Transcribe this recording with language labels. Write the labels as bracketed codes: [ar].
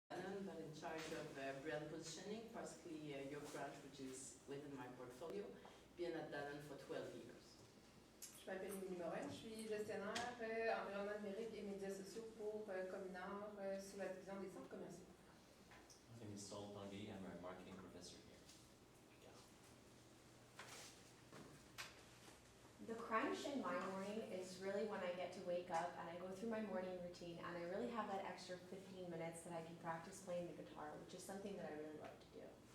[en] brand positioning, particularly Yo Crunch, which is within my portfolio. Been at Danone for 12 years. [fr] Je m'appelle Émilie Morin, je suis gestionnaire environnement numérique et médias sociaux pour Cominor sous la division des centres commerciaux. [en] My name is Saul Tanguy. I'm a marketing professor here. The crunch in my morning is really when I get to wake up and I go through my morning routine and I really have that extra 15 minutes that I can practice playing the guitar, which is something that I really like to do.